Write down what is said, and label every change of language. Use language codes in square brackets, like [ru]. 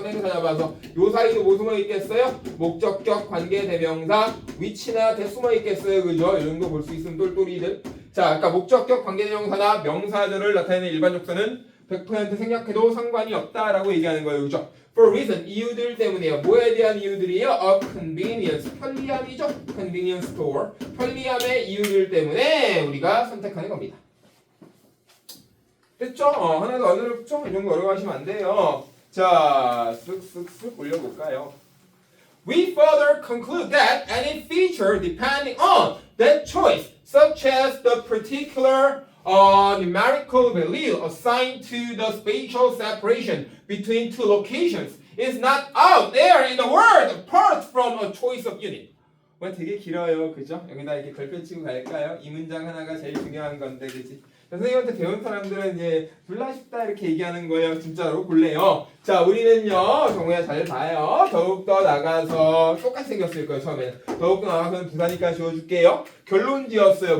[ko] 선행사 찾아봐서 요 사이도 뭐 숨어 있겠어요? 목적격, 관계, 대명사, 위치나 대 숨어 있겠어요. 그죠? 이 정도 볼 수 있으면 똘똘이들. 자, 아까 목적격, 관계, 대명사나 명사절을 나타내는 일반 족서는 100% 생략해도 상관이 없다라고 얘기하는 거예요. 그죠? [en] For reason, [ko] 이유들 때문에요. 뭐에 대한 이유들이요? [en] Of convenience, [ko] 편리함이죠. [en] Convenience store, [ko] 편리함의 이유들 때문에 우리가 선택하는 겁니다. 됐죠? 하나도 안 어렵죠? 이 정도 어려워하시면 안 돼요. 자, 쓱쓱쓱 올려볼까요? [en] We further conclude that any feature depending on that choice, such as the particular numerical value assigned to the spatial separation between two locations is not out there in the world apart from a choice of unit. [ko] 되게 길어요. 그죠? 여기다 이렇게 걸표 치고 갈까요? 이 문장 하나가 제일 중요한 건데, 그치? 선생님한테 배운 사람들은 이제 졸라 쉽다 이렇게 얘기하는 거예요. 진짜로 볼래요. 자, 우리는요, 정우야 잘 봐요. 더욱더 나가서 똑같이 생겼을 거예요. 처음에는 더욱더 나가서는 부사니까 지워줄게요. 결론 지었어요.